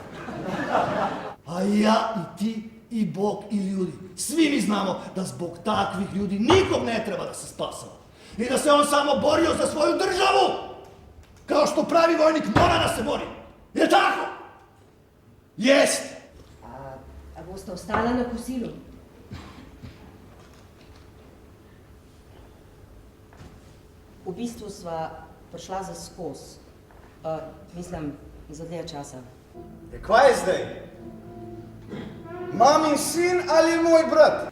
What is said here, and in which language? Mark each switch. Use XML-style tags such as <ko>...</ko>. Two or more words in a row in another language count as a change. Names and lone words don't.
<sr>A ja i ti i Bog i ljudi, svi mi znamo da zbog takvih ljudi nikom ne treba da se spasava. I da se on samo borio za svoju državu. Kao što pravi vojnik mora da se bori.</sr> <sl>Je tako? Jest. A boste ostala na kosilu? V bistvu sva prišla za skos. Mislim, za dlje časa. Kva je zdaj? Mamin sin ali moj brat?</sl>